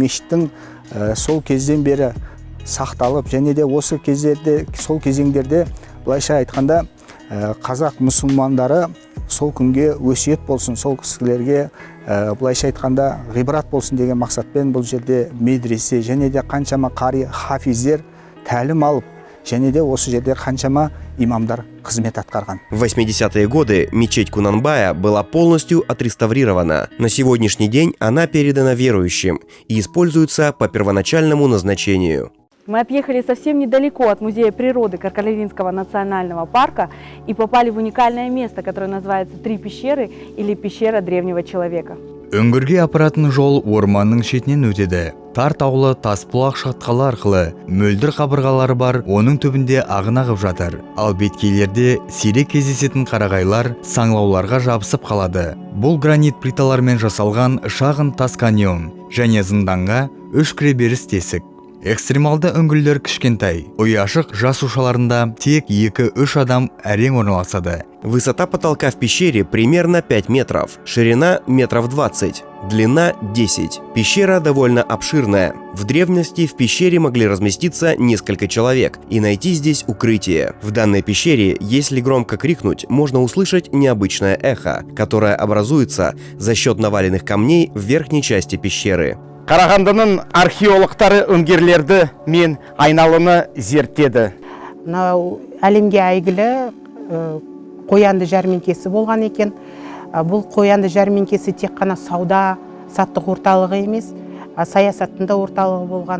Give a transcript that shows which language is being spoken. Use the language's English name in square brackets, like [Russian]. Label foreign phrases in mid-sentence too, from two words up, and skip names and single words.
[Kazakh] мешіттің сол кезден бері сақталып, және де осы кездерде, сол кезеңдерде былайша айтқанда қазақ мұсылмандары сол күнге өсиет болсын, сол кісілерге былайша айтқанда ғибрат болсын деген мақсатпен бұл жерде медресе, және де қаншама қари хафиздер тәлім алып, және де осы жерде қаншама имамдар қызмет атқарған. [Russian] В 80-е годы мечеть Кунанбая была полностью отреставрирована. На сегодняшний день она передана верующим и используется по первоначальному назначению. Мы отъехали совсем недалеко от Музея природы Каркаралинского национального парка и попали в уникальное место, которое называется «Три пещеры» или «Пещера древнего человека». [Kazakh] Үңгірге апаратын жол орманның шетінен өтеді. Тар таулы тасбұлақ шатқалы арқылы мөлдір қабырғалары бар, оның түбінде ағын ағып жатыр. Ал беткейлерде сирек кездесетін қарағайлар саңлауларға жабысып қалады. Бұл гранит плиталармен жасалған шағын тас каньон және зынданға 3 кіреберіс тесік. Экстремалды үңгірлер кішкентай, ұяшық жасушаларында тек 2-3 адам әрең орналасады. [Russian] Высота потолка в пещере примерно 5 метров, ширина метров 20, длина 10. Пещера довольно обширная. В древности в пещере могли разместиться несколько человек и найти здесь укрытие. В данной пещере, если громко крикнуть, можно услышать необычное эхо, которое образуется за счет наваленных камней в верхней части пещеры. [Kazakh] Қарағандының археологтары үңгерлерді мен айналыны зерттеді. Әлемге әйгілі қоянды жәрмеңкесі болған екен. Бұл қоянды жәрмеңкесі тек қана сауда саттық орталығы емес, саясаттың да орталығы болған.